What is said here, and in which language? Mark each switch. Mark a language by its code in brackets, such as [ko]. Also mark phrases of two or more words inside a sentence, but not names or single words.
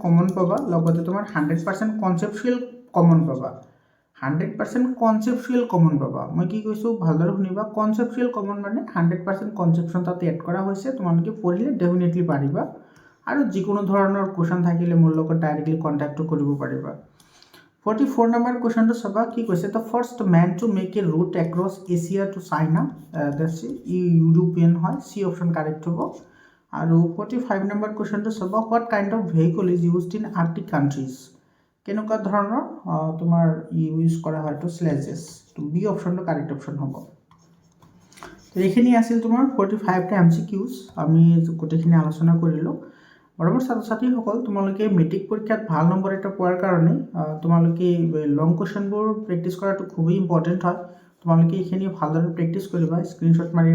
[as] কমন পাবা লগতে তোমাৰ 100% [en] conceptual common [as] পাবা 100% [en] conceptual common [as] পাবা মই কি কৈছো ভালদৰে শুনিবা [en] conceptual common [as] মানে 100% কনসেপচন তাতে এড কৰা হৈছে তোমালোকে পঢ়িলে ডেফিনেটলি পাৰিবা আৰু যিকোনো ধৰণৰ কোৱেশ্চন থাকিলে মোৰ লগত [en] directly contact [as] কৰিব পাৰিবা 44 নম্বৰ কোৱেশ্চনটো সবা কি কৈছে [en] the first man to make a route across Asia to China that's European [as] হয় [en] C option correct [as] হ'ব আৰু 45 নম্বৰ কোৱেশ্চনটো সবা [en] what kind of vehicle is used in Arctic countries [as] কেনেকুৱা ধৰণৰ তোমাৰ ইউজ কৰা হয় তো স্লেজেস তো বি অপশনটো কারেক্ট অপশন হ'ব তো এইখিনি আছিল তোমাৰ 45 টা এমসিকিউজ আমি গোটেইখিনি আলোচনা কৰিলো বৰমৰ ছাত্ৰ ছাত্ৰীসকল তোমালোকে মেট্ৰিক পৰীক্ষাত ভাল নম্বৰ এটা পোৱাৰ কাৰণে তোমালোকে [en] long questions [as] প্ৰেক্টিছ কৰাটো খুবই ইম্পৰ্টেন্ট হয় তোমালোকে এইখিনি ভালদৰে প্ৰেক্টিছ কৰিবা স্ক্ৰিনশ্বট মাৰি